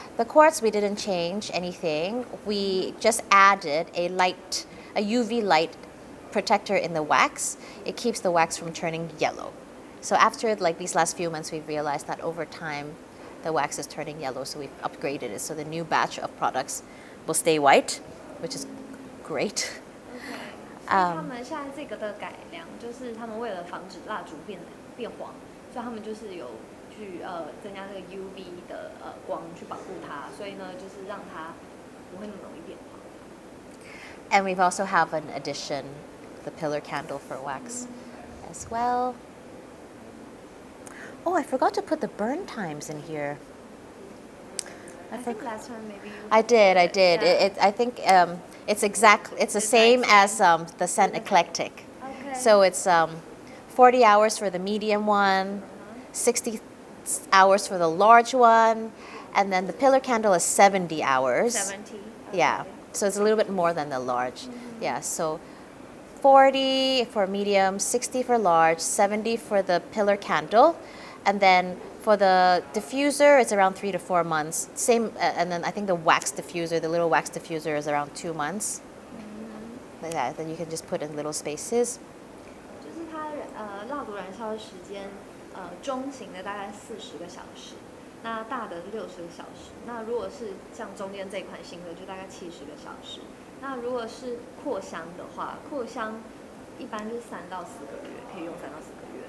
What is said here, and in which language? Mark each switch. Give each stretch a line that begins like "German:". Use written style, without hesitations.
English: The quartz, we didn't change anything. We just added a UV light protector in the wax. It keeps the wax from turning yellow. So after like these last few months, we've realized that over time, the wax is turning yellow, so we've upgraded it. So the new batch of products will stay white, which is great.
Chinese: OK， 所以他们现在这个的改良，就是他们为了防止蜡烛变黄，所以他们就是有去增加这个 UV 的光去保护它，所以呢，就是让它不会那么容易变黄。
English: And we've also have an addition, the pillar candle for wax as well. Oh, I forgot to put the burn times in here. I think last time maybe you I did. Yeah. I think it's the same as the scent eclectic. Okay. So it's 40 hours for the medium one, 60 hours for the large one, and then the pillar candle is 70 hours. 70. Okay. Yeah. So it's a little bit more than the large. Yeah. So 40 for medium, 60 for large, 70 for the pillar candle. And then for the diffuser, it's around 3 to 4 months. Same, and then I think the wax diffuser, the little wax diffuser is around 2 months. Like that, then you can just put in little spaces.
Chinese: 就是它蜡烛燃烧的时间，中型的大概40个小时，那大的60个小时。那如果是像中间这款新的，就大概70个小时。那如果是扩香的话，扩香一般就是3到4个月，可以用3到4个月。